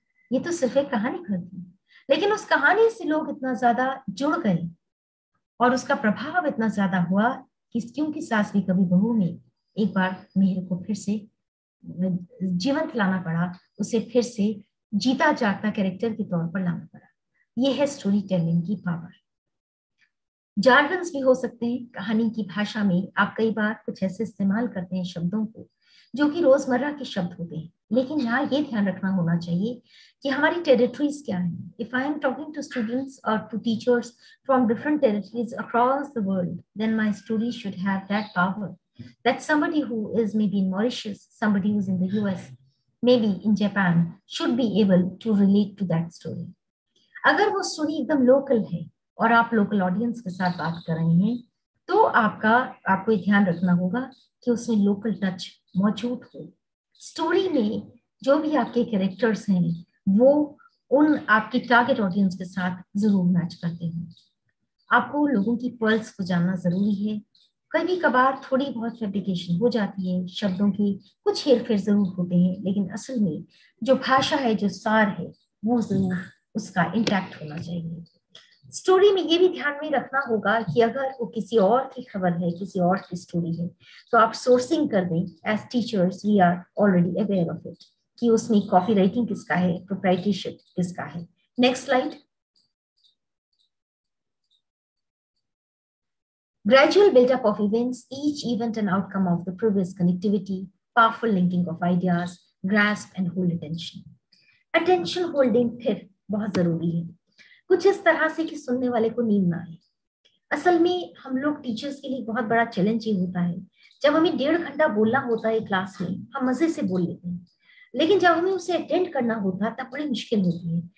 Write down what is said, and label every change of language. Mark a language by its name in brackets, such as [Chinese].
[Hindi] ये तो सिर्फ एक कहानी थी, लेकिन उस कहानी से लोग इतना ज्यादा जुड़ गए और उसका प्रभाव इतना ज्यादा हुआ कि क्योंकि सास भी कभी बहू में एक बार मिहिर को फिर से जीवंत लाना पड़ा, उसे फिर से जीता जागता कैरेक्टर के तौर पर लाना पड़ा। यह है स्टोरी टेलिंग की पावर। जार्गन्स भी हो सकते हैं कहानी की भाषा में। आप कई बार कुछ ऐसे इस्तेमाल करते हैं शब्दों को जो कि रोजमर्रा के शब्द होते हैं, लेकिन यहाँ ये ध्यान रखना होना चाहिए कि हमारी टेरिटरीज क्या है। [English] If I am talking to students और to teachers from different territories across the world, then my story should have that power that somebody who is maybe in Mauritius, somebody who's in the US, maybe in Japan, should be able to relate to that story. [Hindi] अगर वो story एकदम local है और आप local audience के साथ बात कर रहे हैं, तो आपको ध्यान रखना होगा कि उसमें लोकल टच मौजूद हो। स्टोरी में जो भी आपके कैरेक्टर्स हैं वो उन आपकी टारगेट ऑडियंस के साथ जरूर मैच करते हैं। आपको लोगों की पल्स को जानना जरूरी है। कभी कभार थोड़ी बहुत फैब्रिकेशन हो जाती है, शब्दों की कुछ हेरफेर जरूर होते हैं, लेकिन असल में जो भाषा है, जो सार है, वो जरूर उसका इंटैक्ट होना चाहिए। स्टोरी में ये भी ध्यान में रखना होगा कि अगर वो किसी और की खबर है, किसी और की स्टोरी है, तो आप सोर्सिंग कर दें। [English] as teachers we are already aware of it [Hindi] कि उसमें कॉपी राइटिंग किसका है, [English] Proprietorship किसका है। Next slide. Gradual build-up of events, each event an outcome of the previous connectivity, powerful linking of ideas, grasp and hold attention. Attention holding [Hindi] फिर बहुत जरूरी है, कुछ इस तरह से कि सुनने वाले को नींद ना आए। असल में हम लोग टीचर्स के लिए बहुत बड़ा चैलेंज ये होता है, जब हमें 1.5 घंटा बोलना होता है क्लास में, हम मजे से बोल लेते हैं, लेकिन जब हमें उसे अटेंड करना होता है तब बड़ी मुश्किल होती है।